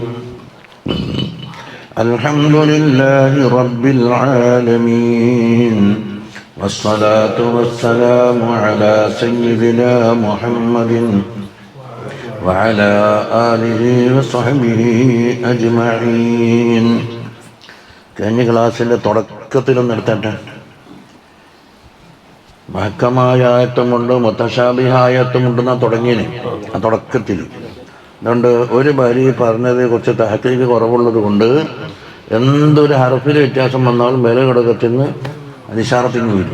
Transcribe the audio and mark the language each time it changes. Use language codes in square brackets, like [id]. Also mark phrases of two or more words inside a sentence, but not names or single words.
[ar] الحمد لله رب العالمين، والصلاة والسلام على سيدنا محمد وعلى آله وصحبه أجمعين. [ml] കഴിഞ്ഞ ക്ലാസ്സിൻ്റെ തുടക്കത്തിലൊന്ന് എടുത്തിട്ട് മഹക്കമായ ആയത്തുമുണ്ട്, മുത്തശാബിഹായത്തുമുണ്ടെന്നാണ് തുടങ്ങിയതിന് ആ തുടക്കത്തിൽ. അതുകൊണ്ട് ഒരു വരി പറഞ്ഞത് കുറച്ച് തഹക്കീക്ക് കുറവുള്ളത് കൊണ്ട് എന്തൊരു ഹർഫിൽ വ്യത്യാസം വന്നാലും മേലെ ഘടകത്തിന് അനിശാറത്തിന് വരും.